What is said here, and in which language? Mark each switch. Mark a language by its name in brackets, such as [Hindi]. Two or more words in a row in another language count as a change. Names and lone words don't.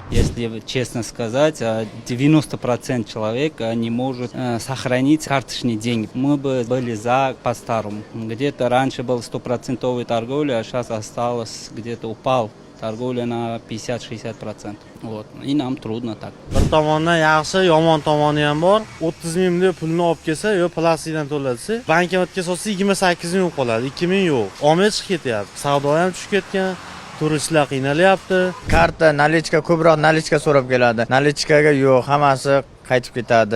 [Russian] Если честно сказать, 90% человек не может сохранить карточные деньги. Мы бы были за по-старому. Где-то раньше был 100% торговля, а сейчас осталось, где-то упал. Торговля на 50-60%. Вот. И нам трудно так. [Uzbek] Bir tomondan yaxshi, yomon tomoni ham bor. 30 ming deb pulni olib kelsa, yo plastikdan to'latsa, bankomatga solsa 28 ming qoladi, 2 ming yo'q. Omad chiqib ketyapti. Savdo ham tushib ketgan. Turistlar qiynalyapti. Karta, nalichka, ko'proq nalichka so'rab keladi. Nalichkaga yo'q, hammasi qaytib ketadi.